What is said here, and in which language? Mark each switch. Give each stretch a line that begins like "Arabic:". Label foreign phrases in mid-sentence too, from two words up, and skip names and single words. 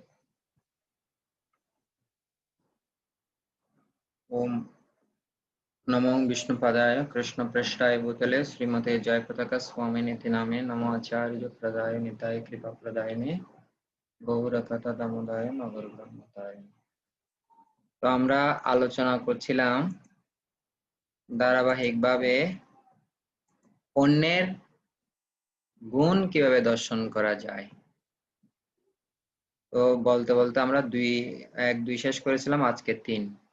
Sanskrit: ओम नमो विष्णुपदाय कृष्णपृष्ठाय भूतले श्रीमते जयपताका स्वामिनेति नामे नमो आचार्य प्रदाय निताय कृपा प्रदायिने गौरकथा दामोदराय नगरब्रह्मताय।
Bangla: তো আমরা আলোচনা করছিলাম ধারাবাহিকভাবে অন্যের গুণ কিভাবে দর্শন করা যায়। তো বলতে বলতে আমরা দুই শেষ করেছিলাম, আজকে ৩।